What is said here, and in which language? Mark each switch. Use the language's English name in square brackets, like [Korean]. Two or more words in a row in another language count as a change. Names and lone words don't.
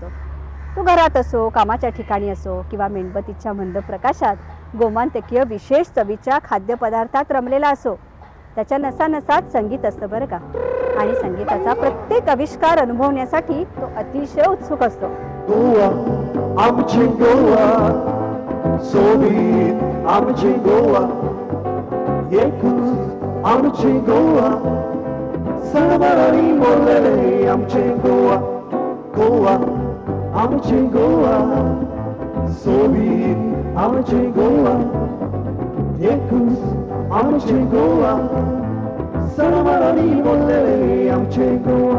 [Marathi] तो घरात असो, कामाच्या ठिकाणी असो किंवा मेणबत्तीच्या मंद प्रकाशात गोमांतकीय विशेष चवीच्या खाद्यपदार्थात रमलेला असो. त्याच्या नसानसात संगीत असतं बरं का. आणि संगीताचा प्रत्येक आविष्कार अनुभवण्यासाठी तो अतिशय उत्सुक असतो. [Konkani] गोवा आमची गोवा, सोबीत आमची गोवा, एकूच आमची गोवा, सर्वांनी बोललेले आमचे गोवा. गोवा आमची गोवा, सोबीत आमची गोवा, एकूच आमची गोवा, सर्वांनी बोललेले आमचे गोवा.